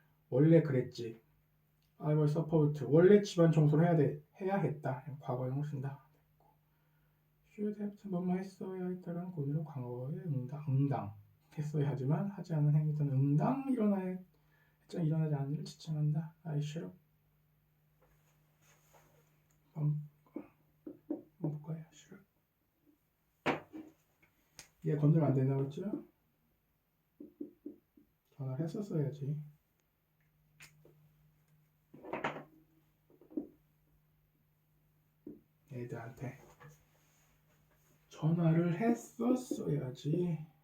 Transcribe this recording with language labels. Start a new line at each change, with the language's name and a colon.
Korean: 원래 그랬지.
English: I was supposed to.
Korean: 원래 집안 청소를 해야 했다. 과거형을 쓴다. should have to 뭐뭐 했어야 했다라는 의미로 과거에 응당 했어야 하지만 하지 않은 행위 또는 일어나지 않은 일을 지칭한다.
English: I should have
Korean: 볼까요? should 얘 건들면 안 된다고 했죠? 전화를 했었어야지. 애들한테 전화를 했었어야지.